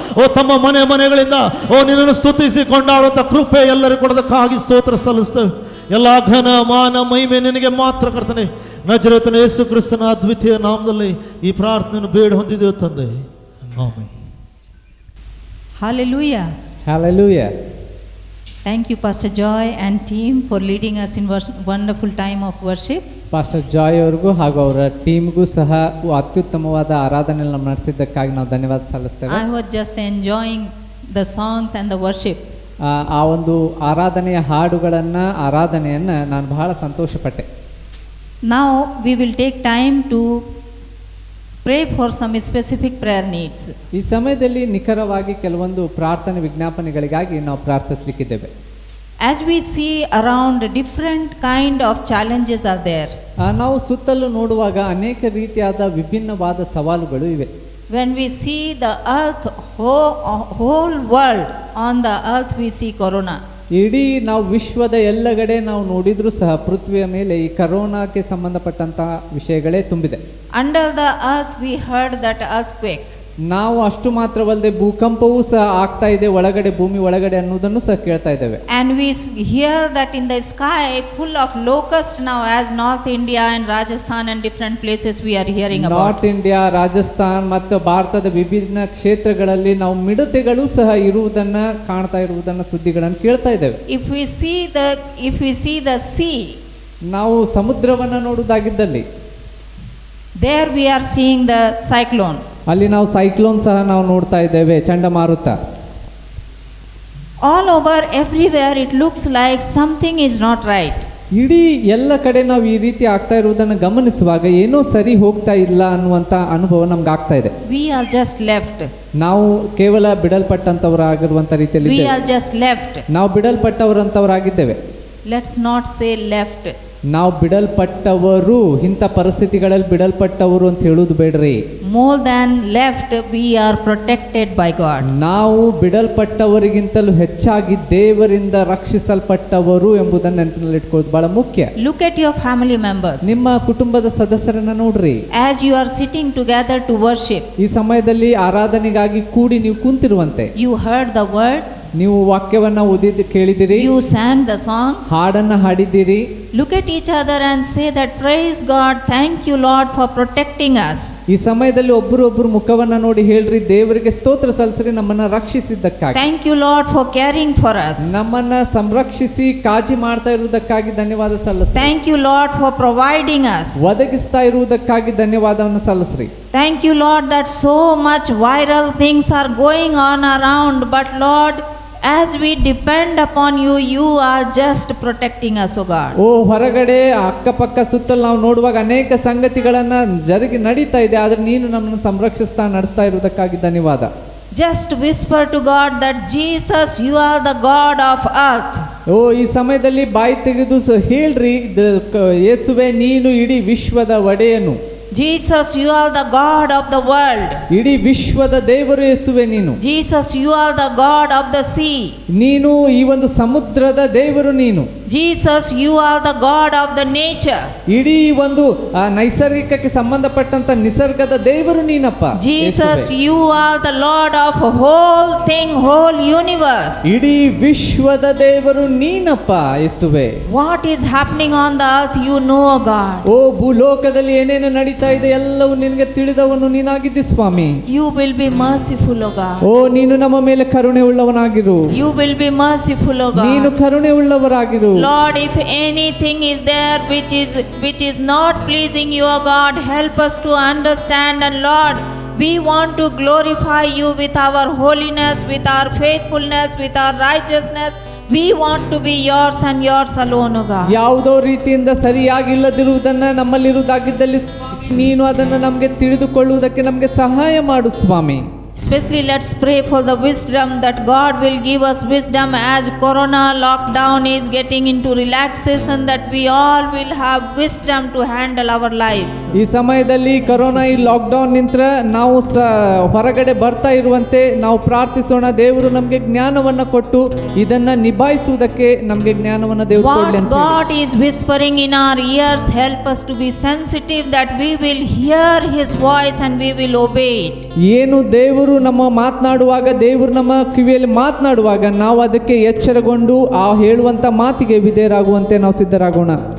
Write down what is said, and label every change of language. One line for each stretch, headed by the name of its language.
Kannada: ಓ ತಮ್ಮ ಮನೆಗಳಿಂದ ಓ ನಿನ್ನನ್ನು ಸ್ತುತಿಸಿ ಕೊಂಡಾಡುವಂಥ ಕೃಪೆ ಎಲ್ಲರಿಗೂ ಕೊಡೋದಕ್ಕಾಗಿ ಸ್ತೋತ್ರ ಸಲ್ಲಿಸ್ತೇವೆ. ಎಲ್ಲ ಘನ ಮಾನ ಮಹಿಮೆ ನಿನಗೆ ಮಾತ್ರ ಕರ್ತನೆ. ನಜರೇತನ ಯೇಸು ಕ್ರಿಸ್ತನ ಅದ್ವಿತೀಯ ನಾಮದಲ್ಲಿ ಈ ಪ್ರಾರ್ಥನೆಯನ್ನು ಬೇಡ ಹೊಂದಿದ್ದೇವೆ ತಂದೆ, amen.
English: Hallelujah. Hallelujah. Thank you, Pastor Joy and team, for leading us in wonderful time of worship.
Kannada: Pastor Joy ಅವ್ರಿಗೂ ಹಾಗೂ ಅವರ ಟೀಮ್ಗೂ ಸಹ ಅತ್ಯುತ್ತಮವಾದ ಆರಾಧನೆಯನ್ನು ನಾವು ನಡೆಸಿದ್ದಕ್ಕಾಗಿ ನಾವು ಧನ್ಯವಾದ ಸಲ್ಲಿಸ್ತೇವೆ.
English: I was just enjoying the songs and the worship.
Kannada: ಆ ಒಂದು ಆರಾಧನೆಯ ಆರಾಧನೆಯನ್ನು ನಾನು ಬಹಳ ಸಂತೋಷಪಟ್ಟೆ.
English: Now we will take time to pray for some specific prayer needs.
Kannada: ಈ ಸಮಯದಲ್ಲಿ ನಿಖರವಾಗಿ ಕೆಲವೊಂದು ಪ್ರಾರ್ಥನೆ ವಿಜ್ಞಾಪನೆಗಳಿಗಾಗಿ ನಾವು ಪ್ರಾರ್ಥಿಸಲಿಕ್ಕಿದ್ದೇವೆ.
English: As we see around, different kind of challenges are there.
Kannada: ನಾವು ಸುತ್ತಲೂ ನೋಡುವಾಗ ಅನೇಕ ರೀತಿಯಾದ ವಿಭಿನ್ನವಾದ ಸವಾಲುಗಳು ಇವೆ.
English: When we see the earth, whole world, on the earth we see corona.
Kannada: ಇಡೀ ನಾವು ವಿಶ್ವದ ಎಲ್ಲೆಡೆ ನಾವು ನೋಡಿದ್ರೂ ಸಹ ಪೃಥ್ವಿಯ ಮೇಲೆ ಈ ಕರೋನಾಕ್ಕೆ ಸಂಬಂಧಪಟ್ಟಂತಹ ವಿಷಯಗಳೇ ತುಂಬಿದೆ.
English: Under the earth we heard that earthquake.
Kannada: ನಾವು ಅಷ್ಟು ಮಾತ್ರವಲ್ಲದೆ ಭೂಕಂಪವೂ ಸಹ ಆಗ್ತಾ ಇದೆ ಒಳಗಡೆ, ಭೂಮಿ ಒಳಗಡೆ ಅನ್ನೋದನ್ನು ಸಹ ಕೇಳ್ತಾ ಇದ್ದೇವೆ.
English: And we hear that in the sky full of locusts now, as North India and Rajasthan and different places we are hearing about.
Kannada: North India, Rajasthan ಮತ್ತು ಭಾರತದ ವಿಭಿನ್ನ ಕ್ಷೇತ್ರಗಳಲ್ಲಿ ನಾವು ಮಿಡತೆಗಳು ಸಹ ಇರುವುದನ್ನ ಕಾಣ್ತಾ ಇರುವುದನ್ನ ಸುದ್ದಿಗಳನ್ನು ಕೇಳ್ತಾ ಇದ್ದೇವೆ.
English: If we see the sea,
Kannada: ನಾವು ಸಮುದ್ರವನ್ನ ನೋಡುವುದಾಗಿದ್ದಲ್ಲಿ
English: there we are seeing the cyclone.
Kannada: ಅಲ್ಲಿ ನಾವು ಸೈಕ್ಲೋನ್ ಸಹ ನಾವು ನೋಡ್ತಾ ಇದ್ದೇವೆ, ಚಂಡಮಾರುತ.
English: All over, everywhere it looks like something is not right.
Kannada: ಇಡೀ ಎಲ್ಲ ಕಡೆ ನಾವು ಈ ರೀತಿ ಆಗ್ತಾ ಇರುವುದನ್ನು ಗಮನಿಸುವಾಗ ಏನೋ ಸರಿ ಹೋಗ್ತಾ ಇಲ್ಲ ಅನ್ನುವಂಥ ಅನುಭವ ನಮ್ಗೆ ಆಗ್ತಾ ಇದೆ.
English: We are just left.
Kannada: ನಾವು ಕೇವಲ ಬಿಡಲ್ಪಟ್ಟಂತವರಾಗಿರುವಂಥ ರೀತಿಯಲ್ಲಿ
English: We are just left.
Kannada: ನಾವು ಬಿಡಲ್ಪಟ್ಟವರಂತವರಾಗಿದ್ದೇವೆ.
English: Let's not say left.
Kannada: ನಾವು ಬಿಡಲ್ಪಟ್ಟವರು, ಇಂಥ ಪರಿಸ್ಥಿತಿಗಳಲ್ಲಿ ಬಿಡಲ್ಪಟ್ಟವರು ಅಂತ ಹೇಳುವುದು ಬೇಡ್ರಿ.
English: More than left, we are protected by God.
Kannada: ನಾವು ಬಿಡಲ್ಪಟ್ಟವರಿಗಿಂತಲೂ ಹೆಚ್ಚಾಗಿ ದೇವರಿಂದ ರಕ್ಷಿಸಲ್ಪಟ್ಟವರು ಎಂಬುದನ್ನು ನೆನಪಿನಲ್ಲಿಟ್ಕೊಳ್ಳೋದು ಬಹಳ ಮುಖ್ಯ.
English: Look at your family members.
Kannada: ನಿಮ್ಮ ಕುಟುಂಬದ ಸದಸ್ಯರನ್ನ ನೋಡ್ರಿ.
English: As you are sitting together to worship,
Kannada: ಈ ಸಮಯದಲ್ಲಿ ಆರಾಧನೆಗಾಗಿ ಕೂಡಿ ನೀವು ಕುಂತಿರುವಂತೆ
English: you heard the word,
Kannada: ನೀವು ವಾಕ್ಯವನ್ನ ಓದಿದ್ದು ಕೇಳಿದಿರಿ,
English: you sang the songs.
Kannada: ಹಾಡನ್ನ ಹಾಡಿದ್ದೀರಿ.
English: Look at each other and say that, praise God, thank you Lord for protecting us.
Kannada: ಈ ಸಮಯದಲ್ಲಿ ಒಬ್ಬರು ಮುಖವನ್ನ ನೋಡಿ ಹೇಳ್ರಿ, ದೇವರಿಗೆ ಸ್ತೋತ್ರ ಸಲ್ಲಿಸ್ರಿ, ನಮ್ಮನ್ನ ರಕ್ಷಿಸಿದ್ದಕ್ಕಾಗಿ.
English: Thank you Lord for caring for us.
Kannada: ನಮ್ಮನ್ನ ಸಂರಕ್ಷಿಸಿ ಕಾಳಜಿ ಮಾಡ್ತಾ ಇರುವುದಕ್ಕಾಗಿ ಧನ್ಯವಾದ ಸಲ್ಲಿಸ್ರಿ.
English: Thank you Lord for providing us.
Kannada: ಒದಗಿಸ್ತಾ ಇರುವುದಕ್ಕಾಗಿ ಧನ್ಯವಾದವನ್ನು ಸಲ್ಲಿಸ್ರಿ.
English: Thank you Lord that so much viral things are going on around, but Lord, as we depend upon you, you are just protecting us, O God.
Kannada: ಹೊರಗಡೆ ಅಕ್ಕಪಕ್ಕ ಸುತ್ತಲೂ ನಾವು ನೋಡುವಾಗ ಅನೇಕ ಸಂಗತಿಗಳನ್ನ ನಡೀತಾ ಇದೆ, ಆದ್ರೆ ನೀನು ನಮ್ಮನ್ನು ಸಂರಕ್ಷಿಸ್ತಾ ನಡೆಸ್ತಾ ಇರುವುದಕ್ಕಾಗಿ ಧನ್ಯವಾದ.
English: Just whisper to God that Jesus, you are the God of earth.
Kannada: ಈ ಸಮಯದಲ್ಲಿ ಬಾಯಿ ತೆಗೆದು ಹೇಳ್ರಿ, ಯೇಸುವೆ ನೀನು ಇಡೀ ವಿಶ್ವದ ಒಡೆಯನು.
English: Jesus, you are the God of the world.
Kannada: ಇಡೀ ವಿಶ್ವದ ದೇವರು ಯೇಸುವೆ ನೀನು.
English: Jesus, you are the God of the sea.
Kannada: ನೀನು ಈ ಒಂದು ಸಮುದ್ರದ ದೇವರು ನೀನು.
English: Jesus, you are the God of the nature.
Kannada: ಇಡೀ ಒಂದು ನೈಸರ್ಗಿಕಕ್ಕೆ ಸಂಬಂಧಪಟ್ಟಂತ ನಿಸರ್ಗದ ದೇವರು ನೀನಪ್ಪ.
English: Jesus, you are the Lord of whole thing, whole universe.
Kannada: ಇಡೀ ವಿಶ್ವದ ದೇವರು ನೀನಪ್ಪ ಯೇಸುವೆ.
English: What is happening on the earth, you know, God.
Kannada: ಭೂಲೋಕದಲ್ಲಿ ಏನೇನು ನಡೀತಾ ಇದೆ ಎಲ್ಲವೂ ನಿನಗೆ ತಿಳಿದವನು ನೀನಾಗಿದ್ದಿ ಸ್ವಾಮಿ.
English: You will be merciful, O God.
Kannada: ನೀನು ನಮ್ಮ ಮೇಲೆ ಕರುಣೆ ಉಳ್ಳವನಾಗಿರು.
English: You will be merciful, O God.
Kannada: ನೀನು ಕರುಣೆ ಉಳ್ಳವರಾಗಿರು.
English: Lord, if anything is there which is not pleasing you, O God, help us to understand. And Lord, we want to glorify you with our holiness, with our faithfulness, with our righteousness. We want to be yours and yours alone, O God.
Kannada: ಯಾವುದೋ ರೀತಿಯಿಂದ ಸರಿಯಾಗಿಲ್ಲದಿರುವುದನ್ನ ನಮ್ಮಲ್ಲಿರುವುದಾಗಿದ್ದಲ್ಲಿ ನೀನು ಅದನ್ನು ನಮಗೆ ತಿಳಿದುಕೊಳ್ಳುವುದಕ್ಕೆ ನಮಗೆ ಸಹಾಯ ಮಾಡು ಸ್ವಾಮಿ.
English: Especially let's pray for the wisdom that God will give us wisdom as corona lockdown is getting into relaxation, that we all will have wisdom to handle our lives.
Kannada: ಈ ಸಮಯದಲ್ಲಿ ಕೊರೋನಾ ಈ ಲಾಕ್ಡೌನ್ ನಿಂತರ ನಾವು ಹೊರಗಡೆ ಬರ್ತಾ ಇರುವಂತೆ ನಾವು ಪ್ರಾರ್ಥಿಸೋಣ. ದೇವರು ನಮಗೆ ಜ್ಞಾನವನ್ನ ಕೊಟ್ಟು ಇದನ್ನ ನಿಭಾಯಿಸುವುದಕ್ಕೆ ನಮಗೆ ಜ್ಞಾನವನ್ನ ದೇವರು ಕೊಡಲಿ
English: What
Kannada: ಅಂತ ಹೇಳಿ.
English: God is whispering in our ears, help us to be sensitive that we will hear His voice and we will obey it.
Kannada: ಏನು ದೇವರು ನಮ್ಮ ಮಾತನಾಡುವಾಗ, ದೇವರು ನಮ್ಮ ಕಿವಿಯಲ್ಲಿ ಮಾತನಾಡುವಾಗ ನಾವು ಅದಕ್ಕೆ ಎಚ್ಚರಗೊಂಡು ಆ ಹೇಳುವಂತ ಮಾತಿಗೆ ವಿಧೇಯರಾಗುವಂತೆ ನಾವು ಸಿದ್ಧರಾಗೋಣ.